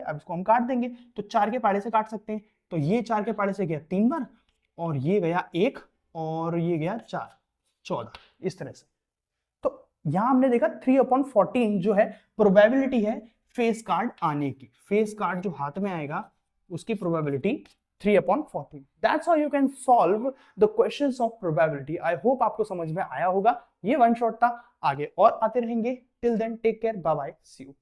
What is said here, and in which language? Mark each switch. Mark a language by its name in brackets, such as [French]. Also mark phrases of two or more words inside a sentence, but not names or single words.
[Hindi] अब इसको हम काट देंगे, तो 4 के पाड़े से काट सकते हैं, तो ये 4 के पाड़े से गया 3 बार, और ये गया 1, और ये गया 4, 14, इस तरह से। तो यहां हमने देखा 3/14 जो है प्रोबेबिलिटी है [English] face card [Hindi] आने की, [English] face card [Hindi] जो हाथ में आएगा उसकी प्रोबेबिलिटी 3/14। [English] That's how you can solve the questions of probability. I hope [Hindi] आपको समझ में आया होगा। ये [English] one shot [Hindi] था, आगे और आते रहेंगे। [English] Till then, take care, bye bye, see you.